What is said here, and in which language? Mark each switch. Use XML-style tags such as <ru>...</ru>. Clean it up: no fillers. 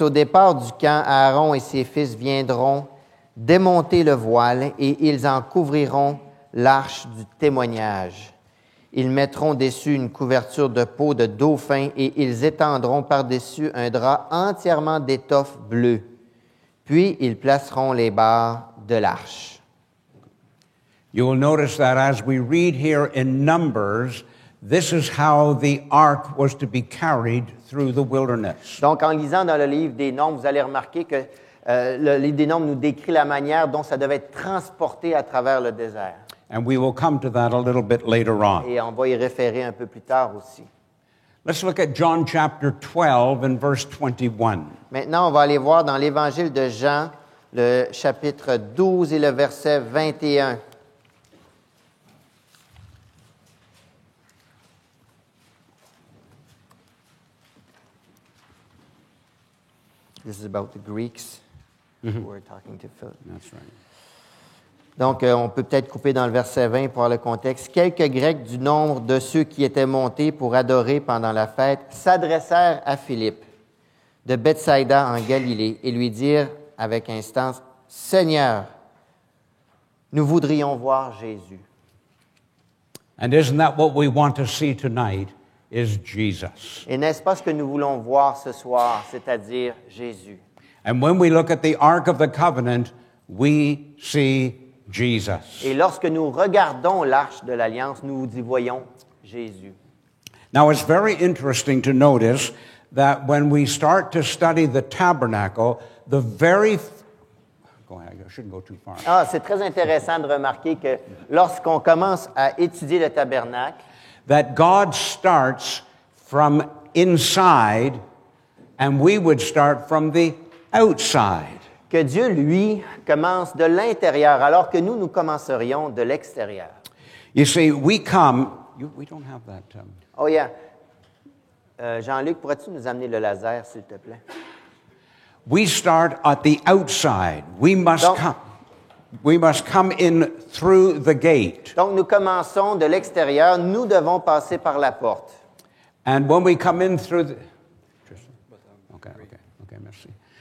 <fr>Au départ du camp, Aaron et ses fils viendront démonter le voile et ils en couvriront l'arche du témoignage. Ils mettront dessus une couverture de peau de dauphin et ils étendront par-dessus un drap entièrement d'étoffe bleue. Puis ils placeront les barres de l'arche.</fr> <en>You will notice that as we read here in Numbers, this is how the ark was to be carried through the wilderness.</en> <fr>Donc, en lisant dans le livre des Nombres, vous allez remarquer que le livre des Nombres nous décrit la manière dont ça devait être transporté à travers le désert.</fr> <en>And we will come to that a little bit later on.</en> <fr>Et on va y référer un peu plus tard aussi.</fr> <en>Let's look at John chapter 12 and verse 21.</en> <fr>Maintenant, on va aller voir dans l'Évangile de Jean, le chapitre 12 et le verset 21.</fr> <en>This is about the Greeks who were talking to Philip. That's right.</en> <fr>Donc, on peut peut-être couper dans le verset 20 pour avoir le contexte. Quelques Grecs du nombre de ceux qui étaient montés pour adorer pendant la fête s'adressèrent à Philippe de Bethsaïda en Galilée et lui dirent avec instance, « Seigneur, nous voudrions voir Jésus. »</fr> <en>And isn't that what we want to see tonight is Jesus.</en> <fr>Et n'est-ce pas ce que nous voulons voir ce soir, c'est-à-dire Jésus?</fr> <en>And when we look at the Ark of the Covenant, we see Jesus.</en> <fr>Et lorsque nous regardons l'Arche de l'Alliance, nous y voyons Jésus.</fr> <en>Now, it's very interesting to notice that when we start to study the tabernacle, the very... Go ahead, I shouldn't go too far.</en> <fr>C'est très intéressant de remarquer que lorsqu'on commence à étudier le tabernacle,</fr> <en>That God starts from inside and we would start from the outside.</en> <fr>Que Dieu, lui, commence de l'intérieur, alors que nous commencerions de l'extérieur.</fr> <en>You see, we come. We don't have that. Oh yeah.</en> <fr>Jean-Luc, pourrais-tu nous amener le laser, s'il te plaît?</fr> <en>We start at the outside. We must</en> <fr>Donc-</fr> <en>come. We must come in through the gate.</en> <fr>Donc, nous commençons de l'extérieur, nous devons passer par la porte.</fr> <en>And when we come in through the... Okay, merci.</en>